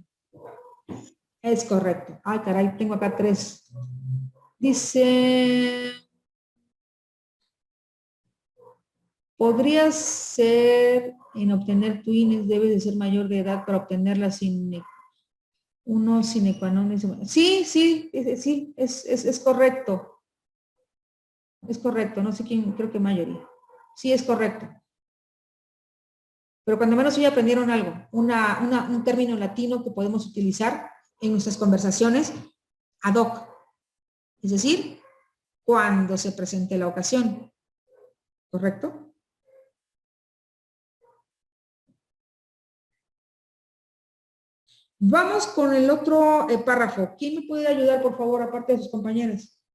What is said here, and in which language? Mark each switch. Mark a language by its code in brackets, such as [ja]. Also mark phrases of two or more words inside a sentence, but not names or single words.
[es] Es correcto. Ay, caray, tengo acá 3. Dice, podría ser en obtener twins, debes de ser mayor de edad para obtenerla sin uno [la] sine qua non. [es] Sí, es correcto. Es correcto, no sé quién, creo que mayoría. Sí, es correcto. Pero cuando menos hoy aprendieron algo, un término latino que podemos utilizar en nuestras conversaciones [la] ad hoc. [es] Es decir, cuando se presente la ocasión. ¿Correcto? Vamos con el otro párrafo. ¿Quién me puede ayudar, por favor, aparte de sus compañeros?